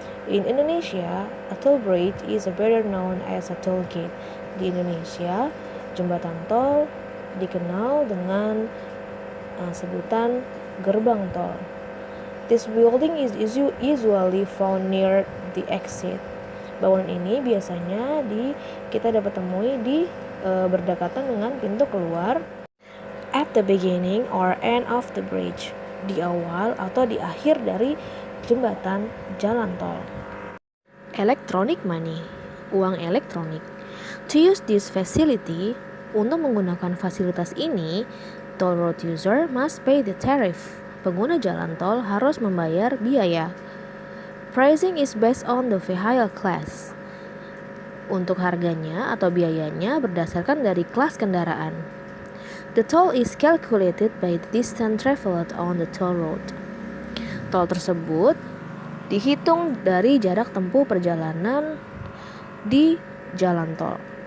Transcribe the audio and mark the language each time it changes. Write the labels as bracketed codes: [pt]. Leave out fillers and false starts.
[en] In Indonesia, a toll bridge is better known as a toll gate. [id] Di Indonesia, jembatan tol dikenal dengan sebutan gerbang tol. [en] This building is usually found near the exit. [id] Bangunan ini biasanya kita dapat temui di berdekatan dengan pintu keluar. [en] At the beginning or end of the bridge, [id] di awal atau di akhir dari jembatan jalan tol. [en] Electronic money, [id] uang elektronik. [en] To use this facility, [id] untuk menggunakan fasilitas ini, [en] toll road user must pay the tariff. [id] Pengguna jalan tol harus membayar biaya. [en] Pricing is based on the vehicle class. [id] Untuk harganya atau biayanya berdasarkan dari kelas kendaraan. [en] The toll is calculated by the distance traveled on the toll road. [id] Tol tersebut dihitung dari jarak tempuh perjalanan di jalan tol.